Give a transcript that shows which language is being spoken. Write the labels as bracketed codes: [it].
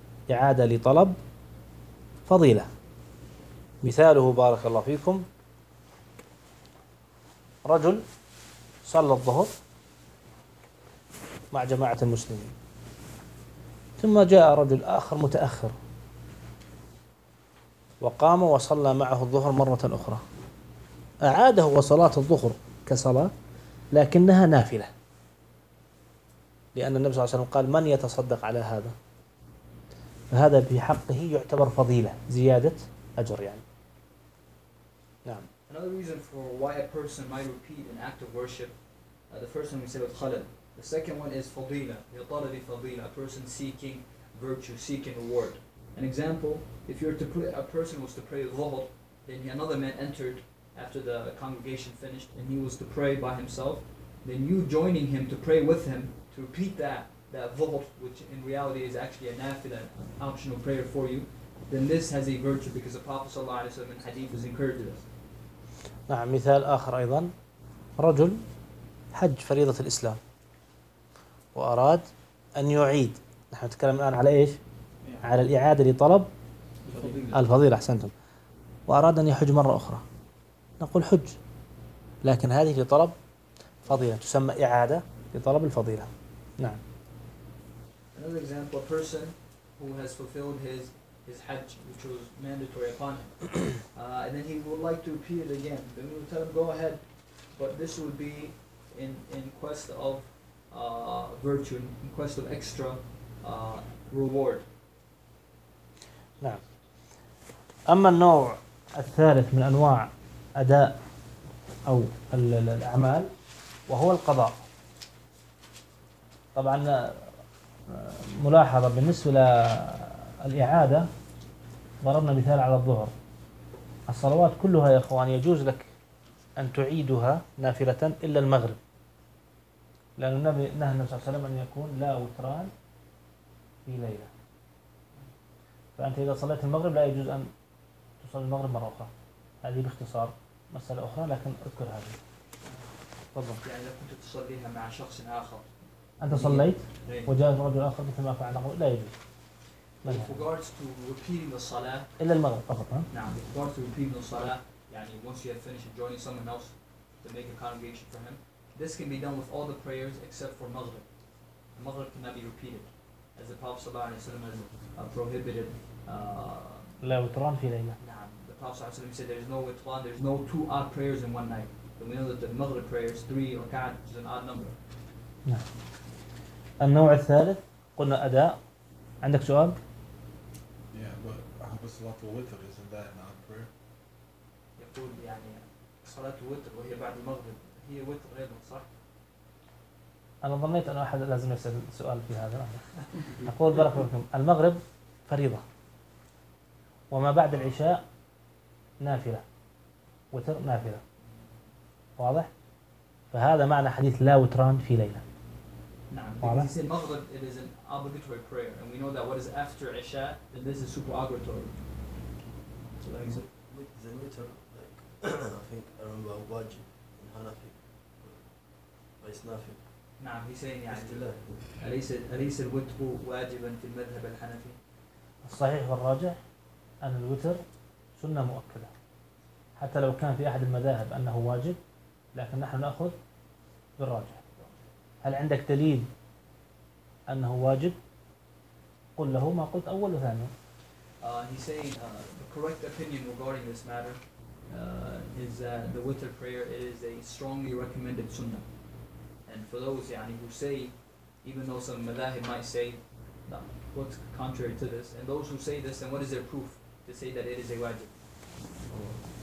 [ar] إعادة لطلب فضيلة. مثاله بارك الله فيكم، رجل صلى الظهر مع جماعة المسلمين، ثم جاء رجل آخر متأخر وقام وصلى معه الظهر مرة أخرى، أعاده وصلاة الظهر كصلاة لكنها نافلة، لأن النبي صلى الله عليه وسلم قال من يتصدق على هذا، فهذا بحقه يعتبر فضيلة زيادة أجر يعني. نعم. [en] Another reason for why a person might repeat an act of worship, the first one we said was خلل. The second one is فضيلة. [ar] يطالب فضيلة. [en] A person seeking virtue, seeking reward. An example: if you were to pray, a person was to pray ظهر, then another man entered after the congregation finished, and he was to pray by himself. Then you joining him to pray with him to repeat that ظهر, which in reality is actually a nafila, an optional prayer for you. Then this has a virtue because the Prophet صلى الله عليه وسلم in hadith has encouraged us. [ar] نعم. مثال آخر أيضا: رجل حج فريضة الإسلام وأراد أن يعيد. نحن نتكلم الآن على إيش؟ على الإعادة لطلب الفضيلة، أحسنتم. وأراد أن يحج مرة أخرى، نقول حج، لكن هذه لطلب فضيلة، تسمى إعادة لطلب الفضيلة. نعم. [en] Another example: a person who has fulfilled his Hajj, which was mandatory upon him, and then he would like to repeat it again. Then we would tell him, "Go ahead," but this would be in quest of virtue, in quest of extra reward. [ar] نعم. أما النوع الثالث من أنواع أداء أو الأعمال وهو القضاء، طبعا ملاحظة بالنسبة للإعادة، ضربنا مثال على الظهر، الصلوات كلها يا أخوان يجوز لك أن تعيدها نافلة إلا المغرب، لأن النبي نهى النبي صلى الله عليه وسلم أن يكون لا وتران في ليلة، فأنت إذا صليت المغرب لا يجوز أن تصلي المغرب مرة أخرى. هذه باختصار مسألة أخرى، لكن أذكر هذه. تفضل. يعني لو كنت تصليها مع شخص آخر، أنت صليت وجاء رجل آخر مثل ما فعل، لا يجوز. [en] With regards to repeating the salah. [ar] إلا المغرب فقط. نعم. [en] With regards to repeating the salah, يعني once you have finished joining someone else to make a congregation for him, this can be done with all the prayers except for maghrib. The maghrib cannot be repeated, as the Prophet صلى الله عليه وسلم has prohibited. [ar] لا وتران في ليلة. نعم. [en] The Prophet صلى الله عليه وسلم said there is no witran, there is no two odd prayers in one night. And we know that the maghrib prayers, three or rak'at, is an odd number. [ar] نعم. النوع الثالث قلنا أداء. عندك سؤال؟ [en] Yeah, but how about salat al-witr? Isn't that an odd prayer? [ar] يقول يعني صلاة الوتر وهي بعد المغرب هي وتر أيضا، صح؟ أنا ظنيت أن أحد لازم يسأل سؤال في هذا. أقول بارك الله فيكم، المغرب فريضة وما بعد العشاء نافلة، وتر نافلة، واضح؟ فهذا معنى حديث لا وتران في ليلة. نعم. [en] Because he said maghrib, it is an obligatory prayer, and we know that what is after Isha, then this is super obligatory. So like with the witr, like I think I remember wajib in Hanafi, but it's nothing. نعم. He's saying yeah. [ar] أليس الوتر واجبا في المذهب الحنفي؟ الصحيح والراجح أن الوتر سنة مؤكدة، حتى لو كان في أحد المذاهب أنه واجب، لكن نحن نأخذ بالراجح. هل عندك دليل أنه واجب؟ قل له ما قلت أول وثاني. [en] He's saying the correct opinion regarding this matter is that the witr prayer is a strongly recommended sunnah. And for those يعني who say, even though some madhahib might say what's contrary to this, and those who say this, then what is their proof to say that it is a wajib?